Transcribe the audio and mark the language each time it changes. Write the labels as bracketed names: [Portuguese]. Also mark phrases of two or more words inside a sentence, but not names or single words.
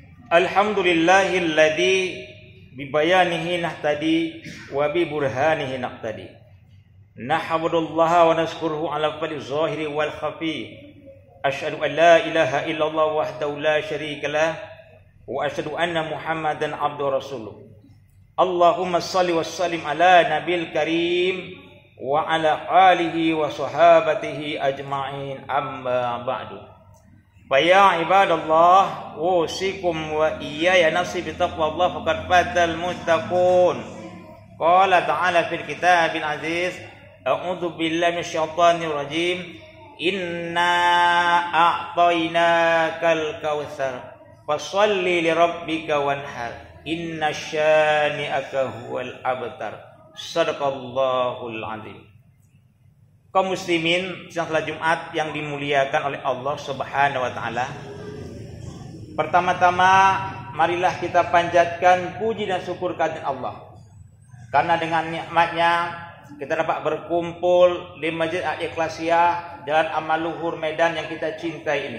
[Arabic] الحمد لله الذي ببيانه نهتدي وببرهانه نقتدي. نحمد الله ونشكره على فضله الظاهر والخفي. أشهد أن لا إله إلا الله وحده لا شريك له وأشهد أن محمدا عبده رسوله. اللهم صل وسلم على النبي الكريم وعلى آله وصحابته أجمعين، أما بعد. فيا عباد الله، أوصيكم وإياي نفسي بتقوى الله فقد فاز المتقون. قال تعالى في الكتاب العزيز، أعوذ بالله من الشيطان الرجيم، إنا أعطيناك الكوثر فصل لربك وانحر إن شانئك هو الأبتر. صدق الله العظيم. [Indonesian] Kaum muslimin sidang salat Jumat yang dimuliakan oleh Allah [Arabic] سبحانه وتعالى. [Indonesian] Pertama-tama marilah kita panjatkan puji dan syukur kehadirat Allah. Karena dengan nikmatnya kita dapat berkumpul di Masjid Al-Ikhlasiyah Jalan Amal Luhur Medan yang kita cintai ini.